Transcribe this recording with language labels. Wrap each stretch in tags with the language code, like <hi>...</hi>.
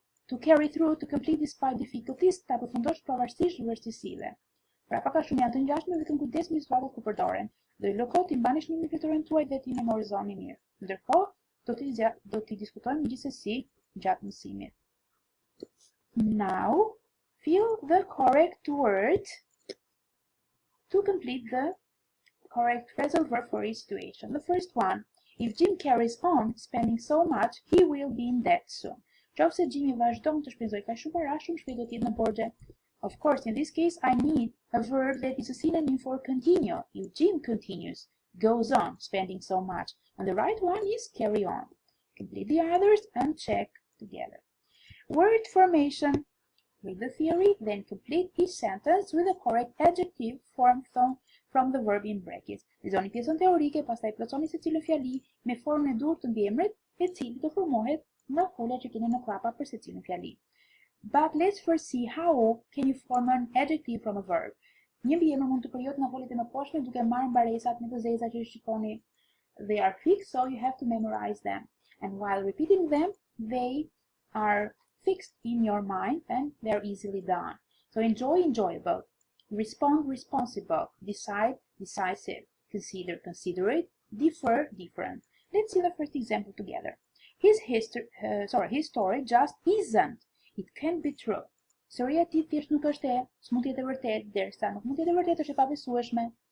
<en>To carry through, to complete despite difficulties,</en> <sq>ta përfundosh pavarësisht vështirësive. Pra pak a shumë janë të ngjashme, vetëm kujdes me situatat ku përdoren. Do i loko ti mbani shnimin fletorën tuaj dhe ti memorizoni mirë. Ndërkohë, do t'i diskutojmë gjithsesi gjatë mësimit.</sq> <en>Now, fill the correct word to complete the correct phrasal verb for each situation. The first one, if Jim carries on spending so much, he will be in debt soon.</en> <sq>Qofse Jimmy vazhdon të shpenzoj kaq shumë para, shumë shpejt do të jetë në borxhe.</sq> <en>Of course, in this case, I need a verb that is a synonym for continue. If Jim continues, goes on, spending so much. And the right one is carry on. Complete the others and check together. Word formation. Read the theory, then complete each sentence with the correct adjective formed from the verb in brackets.</en> <sq>Lexoni pjesën teorike, pastaj plotësoni secilën fjali me formën e duhur të mbiemrit, e cili të formohet nga fola që keni në klapa për secilën fjali.</sq> <en>But let's first see how can you form an adjective from a verb.</en> <sq>Një mbiemër mund të krijohet nga folet e mëposhme duke marrë mbaresat me të zeza që shikoni.</sq> <en>They are fixed, so you have to memorize them. And while repeating them, they are fixed in your mind and they're easily done. So enjoy, enjoyable. Respond, responsible. Decide, decisive. Consider, considerate. Differ, different. Let's see the first example together. His story just isn't. It can be true.</en> <sq>Historia e tij thjesht nuk është e, s'mund të jetë e vërtetë, derisa nuk mund të jetë e vërtetë është e pabesueshme.</sq>